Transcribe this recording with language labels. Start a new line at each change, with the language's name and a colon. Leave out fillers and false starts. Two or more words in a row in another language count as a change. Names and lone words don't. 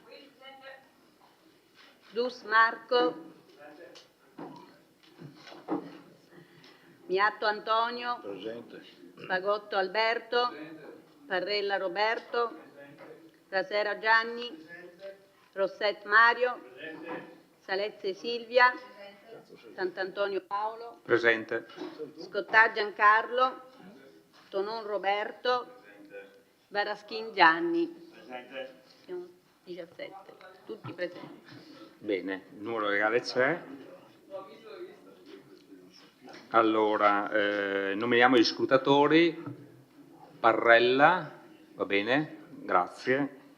Italian: Dus Marco, Miatto Antonio, Fagotto Alberto, Parrella Roberto, Rasera Gianni, Rosset Mario, Salezze Silvia, Sant'Antonio Paolo, Presente. Scottà Giancarlo, Tonon Roberto, Baraschin Gianni. Siamo 17, tutti presenti. Bene, il numero legale c'è. Allora, nominiamo gli scrutatori. Parrella, va bene, grazie.